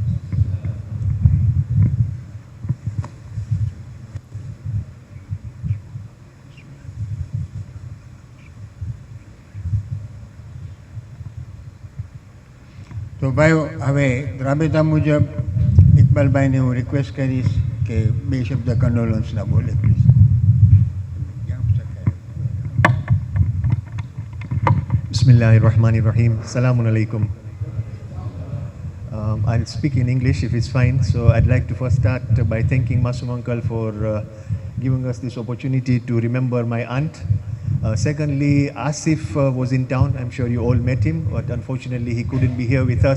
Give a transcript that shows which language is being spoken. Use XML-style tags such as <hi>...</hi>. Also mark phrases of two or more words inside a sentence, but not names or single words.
<gu>તો ભાઈઓ, હવે રાબેતા મુજબ ઇકબાલભાઈને હું રિક્વેસ્ટ કરીશ કે 2 શબ્દ કંડોલન્સના બોલે પ્લીઝ.</gu> <ar>Bismillahirrahmanirrahim. السلام عليكم.</ar> <en>I'll speak in English if it's fine. So I'd like to first start by thanking Masum Uncle for giving us this opportunity to remember my aunt. Secondly, Asif was in town. I'm sure you all met him, but unfortunately he couldn't be here with us.</en>